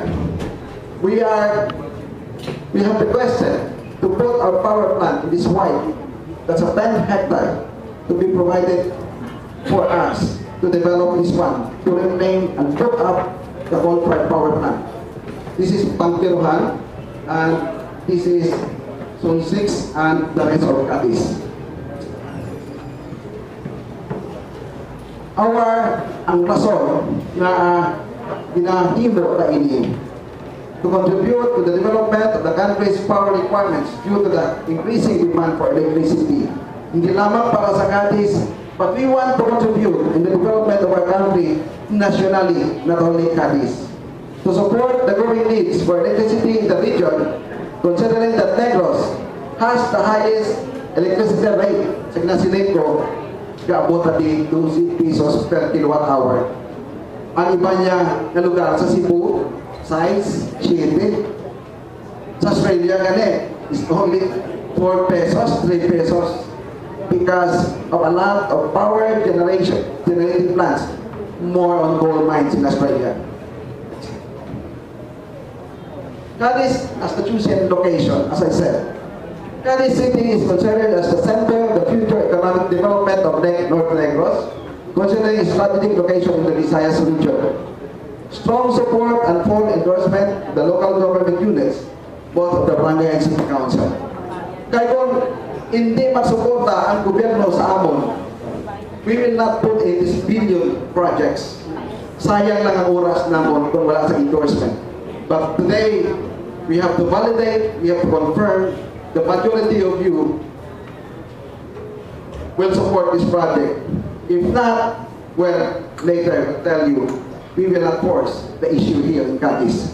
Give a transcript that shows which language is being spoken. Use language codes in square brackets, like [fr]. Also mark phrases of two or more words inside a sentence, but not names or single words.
[en] We have requested to put our power plant in this white. That's a 10 hectare to be provided for us to develop this one, to reclaim and put up the coal-fired power plant. This is Panglunsod, and this is Zone 6 and the rest of Cadiz. [hil] Ang rason na ginahimo na ini [en] to contribute to the development of the country's power requirements due to the increasing demand for electricity. [hil] Hindi lamang para sa Cadiz, [en] but we want to contribute in the development of our country nationally, not only Cadiz. To support the growing needs for electricity in the region, considering that Negros has the highest electricity rate [hil] sa ginasiling ko, kaabot na di [en] 12 pesos per kilowatt hour. [hil] Ang iba niya na lugar sa Cebu, size, 7. Sa Australia gani, [en] is only 4 pesos, 3 pesos because of a lot of power generating plants, more on coal mines in Australia. Cadiz as the chosen location, as I said. Cadiz City is considered as the center of the future economic development of North Negros, considering its strategic location in the Visayas region. Strong support and full endorsement of the local government units, both of the barangay and city council. [hil] Kaya kung hindi masuporta ang gobyerno sa amon, [en] we will not put in these billion projects. [hil] Sayang lang ang oras namon kung wala sa endorsement. [en] But today, we have to validate, we have to confirm the majority of you will support this project. If not, well, later I will tell you, we will not force the issue here in Cadiz.